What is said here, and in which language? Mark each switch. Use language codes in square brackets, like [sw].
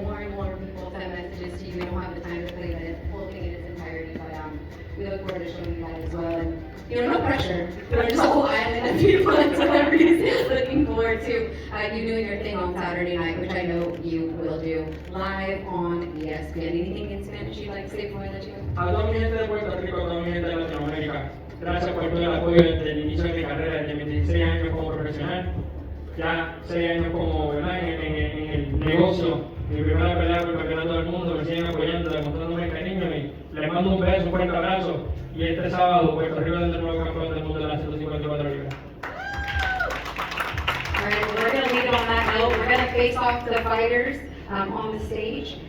[en] More and more people send messages to you. We don't have the time to play the whole thing in its entirety, but we look forward to showing you that as well. And no pressure. There's a whole island of people and celebrities looking forward to you doing your thing on Saturday night, which I know you will do live on ESPN. Anything in Spanish you'd like to say before I let you go? [es] A toda mi gente de Puerto Rico, a toda mi gente de Latinoamérica, gracias por todo el apoyo desde el inicio de mi carrera, desde mis 16 años como profesional, ya 6 años como ¿verdad? En el negocio. Mi primera pelea por el campeonato del mundo, me siguen apoyando, demostrándome cariño y les mando un beso, un fuerte abrazo. Y este sábado, Puerto Rico es el nuevo campeón del mundo de las 154 libras. [en] All right, we're going to leave it on that note. We're going to face off the fighters on the stage.